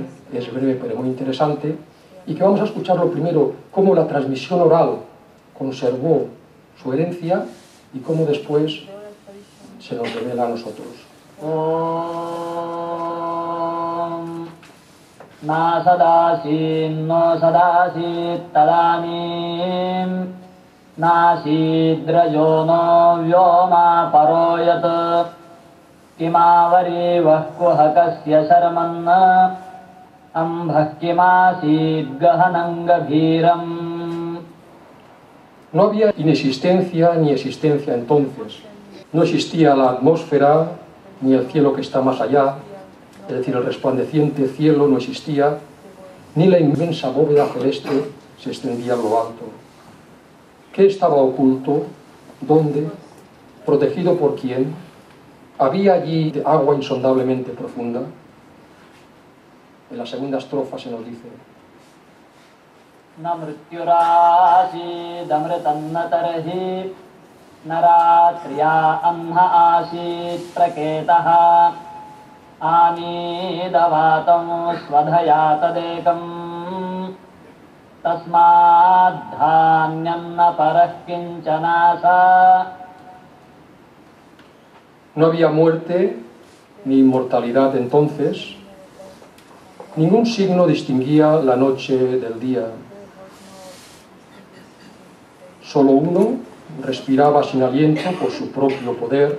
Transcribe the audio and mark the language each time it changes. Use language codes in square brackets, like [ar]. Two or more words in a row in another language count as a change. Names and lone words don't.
[es] Es breve pero muy interesante, y que vamos a escucharlo primero, cómo la transmisión oral conservó su herencia y cómo después se nos revela a nosotros. [sa] नासदासीन्नो सदासीत्तदानीं नासीद्रजो नो व्योमा परो यत् किमावरीवः कुह कस्य शर्मन्नम्भः किमासीद्गहनं गभीरम्. [es] No había inexistencia ni existencia entonces. No existía la atmósfera ni el cielo que está más allá, es decir, el resplandeciente cielo no existía, ni la inmensa bóveda celeste se extendía a lo alto. ¿Qué estaba oculto? ¿Dónde? ¿Protegido por quién? ¿Había allí agua insondablemente profunda? En la segunda estrofa se nos dice: [sa] न मृत्युरासीदमृतं न तर्हि न रात्र्या अह्न आसीत्प्रकेतः आनीदवातं स्वधया तदेकं तस्माद्धान्यन्न परः किं चनास. [es] No había muerte ni inmortalidad entonces. Ningún signo distinguía la noche del día. Solo uno respiraba sin aliento por su propio poder.